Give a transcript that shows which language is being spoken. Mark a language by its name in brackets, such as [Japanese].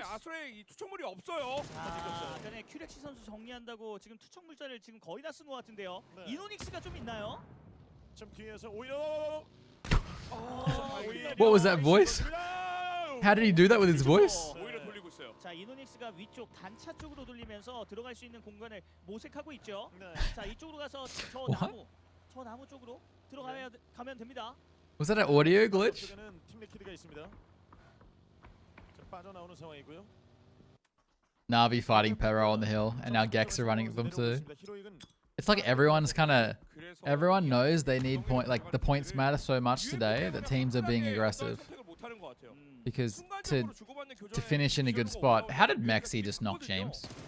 [Korean] 아수라에 이 투척물이 없어요. 아까는 큐렉시 선수 정리한다고 지금 투척 물자를 지금 거의 다 쓴 것 같은데요. 이노닉스가 좀 있나요? 좀 뒤에서 오히려. [English] What was that voice? How did he do that with his voice? [Korean] 자, 자, 이노닉스가 위쪽 단차 쪽으로 돌리면서 들어갈 수 있는 공간을 모색하고 있죠. 자, 이쪽으로 가서 저 나무 쪽으로 가면 됩니다. [English] Was that an audio glitch? [Korean] 팀 리퀴드가 있습니다. 자, 빠져나오는 상황이고요. [English] Na'Vi fighting Pero on the hill, and now Gex are running at them too. It's like everyone's everyone knows they need like the points matter so much today that teams are being aggressive. Because to finish in a good spot, how did Mexi just knock James?